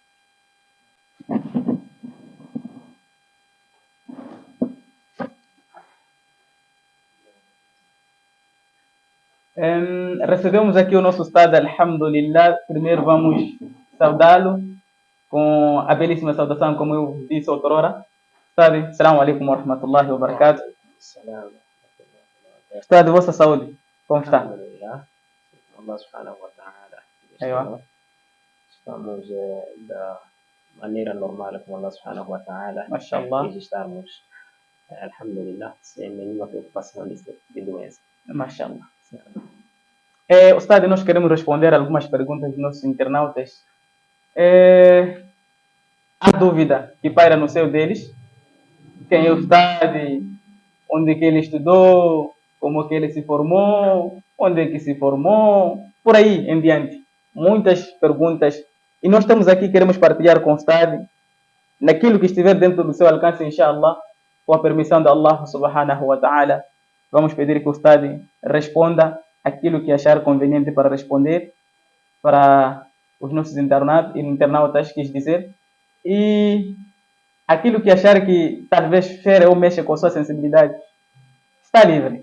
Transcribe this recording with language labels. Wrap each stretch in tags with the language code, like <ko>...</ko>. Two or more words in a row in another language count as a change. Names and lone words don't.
<pt>Recebemos aqui o nosso Estado, alhamdulillah. Primeiro vamos saudá-lo com a belíssima saudação, como eu disse outrora. Estado,</pt> <ar>السلام عليكم ورحمة الله وبركاته.</ar> <pt>Estado, vossa saúde, como está?</pt> <ar>Alhamdulillah. الله سبحانه وتعالى. Aywa.</ar> <pt>Estamos da maneira normal com Allah</pt> <ar>سبحانه وتعالى. Mashallah.</ar> <pt>Estamos, alhamdulillah, sem nenhuma preocupação de doença.</pt> <ar>Mashallah.</ar> <pt>Ustad, nós queremos responder algumas perguntas dos nossos internautas. Há dúvida que paira no seio deles. Quem é o Ustad? Onde que ele estudou? Como que ele se formou? Onde é que se formou? Por aí em diante. Muitas perguntas. E nós estamos aqui, queremos partilhar com o Ustad naquilo que estiver dentro do seu alcance, inshallah, com a permissão de Allah</pt> <ar>سبحانه وتعالى.</ar> <pt>Vamos pedir que o Ustad responda aquilo que achar conveniente para responder para os nossos internautas, quis dizer, e aquilo que achar que talvez fere ou mexa com a sua sensibilidade, está livre.</pt>